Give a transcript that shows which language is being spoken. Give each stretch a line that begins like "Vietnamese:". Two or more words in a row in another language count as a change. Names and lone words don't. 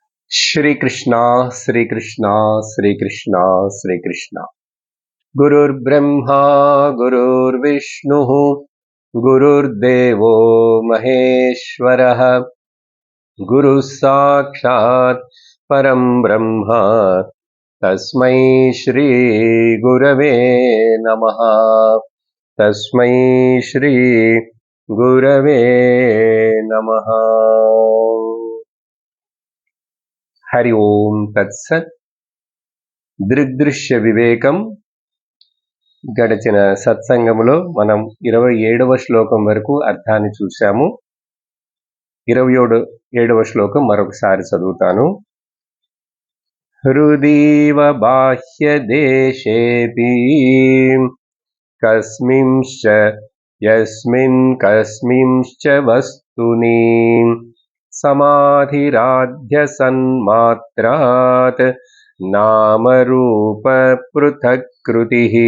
Sanskrit: श्रीकृष्ण श्रीकृष्ण श्रीकृष्ण श्रीकृष्ण गुरुर्ब्रह्मा गुरुर्विष्णुः गुरुर्देवो महेश्वरः गुरुः साक्षात् परं ब्रह्म तस्मै श्री गुरवे नमः तस्मै श्री गुरवे नमः। हरि ओम तत्सत्।
Telugu: దృగ్దృశ్య వివేకం గడిచిన సత్సంగములో మనం 27వ శ్లోకం వరకు అర్థాన్ని చూశాము. 27వ శ్లోకం మరొకసారి చదువుతాను.
Sanskrit: హృదీవ బాహ్య దేశేపి కస్మింశ్చ యస్మిన్ కస్మింశ్చ వస్తుని సమాధిరాధ్య సన్మాత్రాత్ నామరూప పృథక్కృతి.